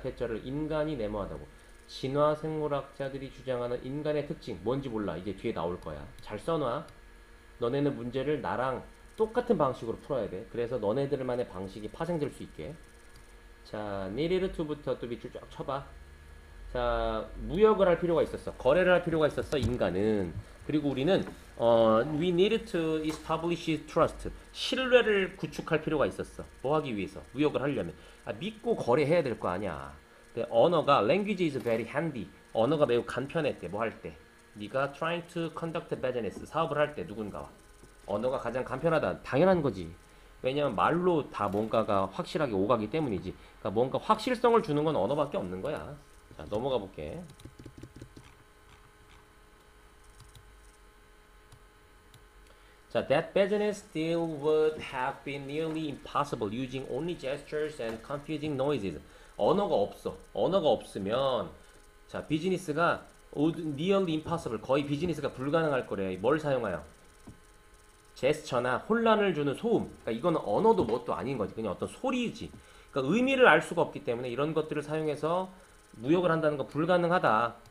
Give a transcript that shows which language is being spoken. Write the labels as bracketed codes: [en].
[ko] 대절을 인간이 네모하다고. 진화 생물학자들이 주장하는 인간의 특징 뭔지 몰라. 이제 뒤에 나올 거야. 잘 써놔. 너네는 문제를 나랑 똑같은 방식으로 풀어야 돼. 그래서 너네들만의 방식이 파생될 수 있게. 자, [en] needed to [ko] 부터 또 밑줄 쫙 쳐봐. 자, 무역을 할 필요가 있었어. 거래를 할 필요가 있었어. 인간은. 그리고 우리는 [en] we needed to establish trust. [ko] 신뢰를 구축할 필요가 있었어. 뭐 하기 위해서? 무역을 하려면. 믿고 거래해야 될 거 아니야. 근데 언어가 [en] language is very handy. [ko] 언어가 매우 간편했대. 뭐 할 때? 네가 [en] trying to conduct business. [ko] 사업을 할 때 누군가와. 언어가 가장 간편하다. 당연한 거지. 왜냐면 말로 다 뭔가가 확실하게 오가기 때문이지. 그러니까 뭔가 확실성을 주는 건 언어밖에 없는 거야. 자, 넘어가 볼게. [en] 자, that business deal would have been nearly impossible using only gestures and confusing noises. [ko] 언어가 없어. 언어가 없으면 자, 비즈니스가 [en] nearly impossible, [ko] 거의 비즈니스가 불가능할 거래. 뭘 사용하여? 제스처나 혼란을 주는 소음. 그러니까 이거는 언어도 뭣도 아닌 거지. 그냥 어떤 소리지. 그러니까 의미를 알 수가 없기 때문에 이런 것들을 사용해서 무역을 한다는 거 불가능하다.